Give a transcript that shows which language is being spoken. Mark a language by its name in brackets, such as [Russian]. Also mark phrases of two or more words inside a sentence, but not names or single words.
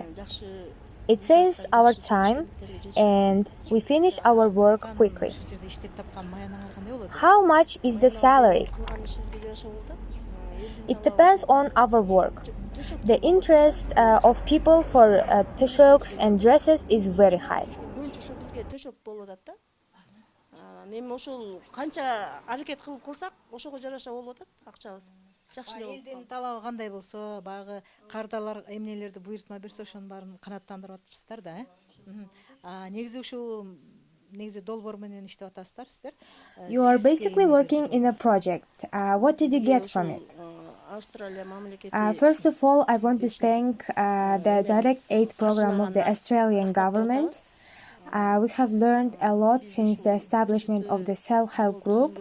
[English] It saves our time and we finish our work quickly. How much is the salary? It depends on our work. The interest of people for Tynchtyks and dresses is very high. [Kyrgyz] Көбүнчө ушу бизге төшөк болуп атат да. Эми ошол канча аракет кылып кылсак, ошого жараша болуп атат акчабыз. Жакшылык. Элдин талабы кандай болсо, баягы кардалар эмнелерди буйртма берсе ошонун баарын канааттандырып атыпсыздар да. Негизи ушул долбоор менен иштеп атасыздар сиздер. [English] You are basically working in a project. What did you get from it? First of all, I want to thank the direct aid program of the Australian government. We have learned a lot since the establishment of the self-help group.